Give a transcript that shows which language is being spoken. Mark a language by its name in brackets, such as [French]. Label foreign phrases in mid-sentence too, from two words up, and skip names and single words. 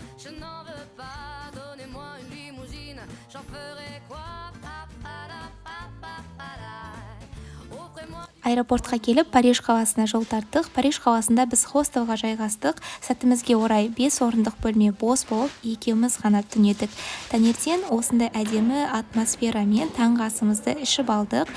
[French] n'en veux pas, donnez-moi une limousine, j'en ferai quoi? [Kazakh] Аэропортқа келіп Париж қаласына жол тарттық. Париж қаласында біз хостелға жайғастық. Сәтімізге орай 5 орындық бөлме бос болып, екеуміз ғана түнедік. Таңертең осындай әдемі атмосферамен таңғы асымызды ішіп алдық.